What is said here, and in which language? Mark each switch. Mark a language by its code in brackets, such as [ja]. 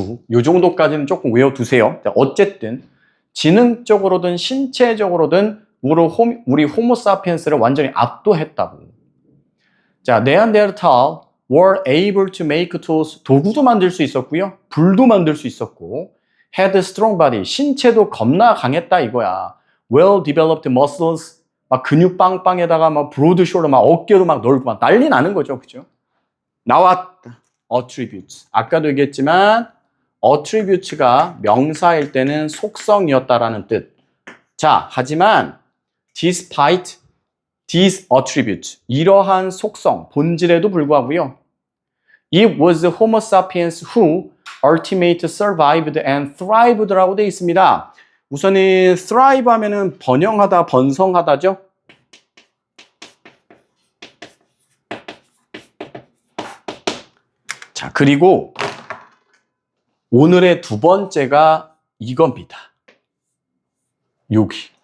[ko] 요 정도까지는 조금 외워두세요. 어쨌든 지능적으로든 신체적으로든 우리 호모사피엔스를 완전히 압도했다고. [en] 자, 네안데르탈 were able to make tools. [ko] 도구도 만들 수 있었고요. 불도 만들 수 있었고. [en] had strong body. [ko] 신체도 겁나 강했다 이거야. [en] well developed muscles. [ko] 막 근육 빵빵에다가 막 브로드 숄더 막 어깨도 막 넓고 막 난리 나는 거죠. 그죠? 나왔다. attributes. 아까도 얘기했지만 attribute가 명사일 때는 속성이었다라는 뜻. 자, 하지만 [en] despite these attributes. [ko] 이러한 속성, 본질에도 불구하고요. [en] It was Homo sapiens who ultimate, survived, and thrived라고 [ko] 되어 있습니다. 우선은 thrive 하면은 번영하다, 번성하다죠. 자, 그리고 오늘의 두 번째가 이겁니다. 여기.